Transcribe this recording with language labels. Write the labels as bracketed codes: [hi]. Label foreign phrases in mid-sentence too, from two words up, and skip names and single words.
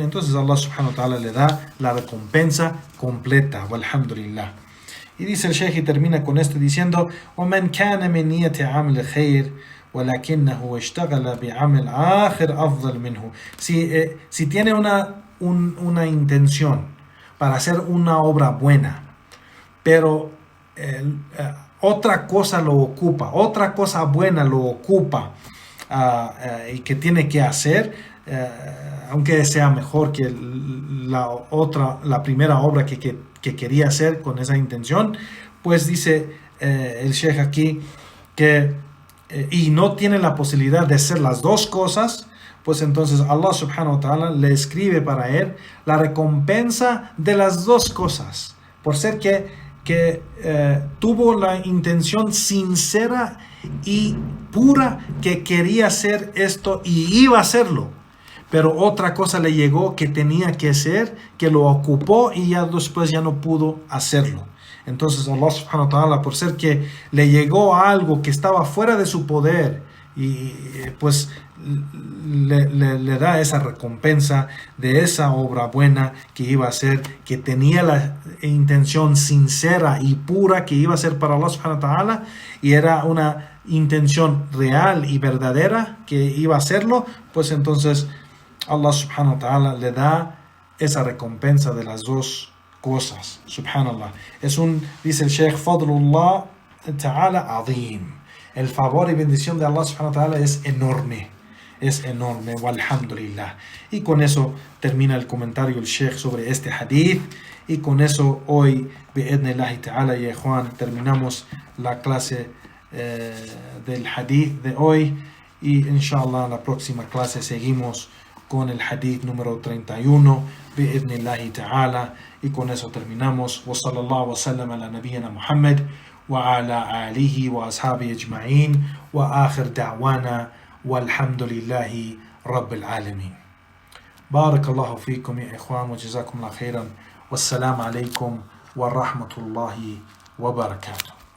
[es] Entonces [ar] الله سبحانه وتعالى [es] le da la recompensa completa. Walhamdulillah. Y dice el Sheikh y termina con esto diciendo: [ar] وَمَنْ كَانَ مِنْ نِيَّةِ عَمْلِ خَيْرٍ ولكنه اشتغل بعمل آخر أفضل منه. [es] Si tiene una intención para hacer una obra buena, pero otra cosa lo ocupa, otra cosa buena lo ocupa, y que tiene que hacer, aunque sea mejor que la primera obra que quería hacer con esa intención, pues dice el Sheikh aquí que y no tiene la posibilidad de hacer las dos cosas, pues entonces [ar] الله سبحانه وتعالى [es] le escribe para él la recompensa de las dos cosas, por ser que tuvo la intención sincera y pura que quería hacer esto y iba a hacerlo, pero otra cosa le llegó que tenía que hacer, que lo ocupó y ya después ya no pudo hacerlo. Entonces [ar] الله سبحانه وتعالى, [es] por ser que le llegó algo que estaba fuera de su poder, y pues le da esa recompensa de esa obra buena que iba a hacer, que tenía la intención sincera y pura que iba a ser para [ar] الله سبحانه وتعالى, [es] y era una intención real y verdadera que iba a hacerlo, pues entonces [ar] الله سبحانه وتعالى [es] le da esa recompensa de las dos cosas. [ar] Subhanallah. [es] Dice el Sheikh, [ar] فضل الله تعالى عظيم. [es] El favor y bendición de [ar] الله سبحانه وتعالى [es] es enorme. Es enorme. Walhamdulillah. Y con eso termina el comentario del Sheikh sobre este hadith. Y con eso hoy, [ar] بإذن الله تعالى, [es] ya Juan, terminamos la clase del hadith de hoy. Y inshallah en la próxima clase seguimos con el hadith número 31, [ar] بإذن الله تعالى. [es] Y con eso terminamos. [ar] وصلى الله وسلم على نبينا محمد وعلى آله وأصحابه أجمعين وآخر دعوانا والحمد لله رب العالمين. بارك الله فيكم يا إخوان وجزاكم الله خيرا والسلام عليكم ورحمة الله وبركاته.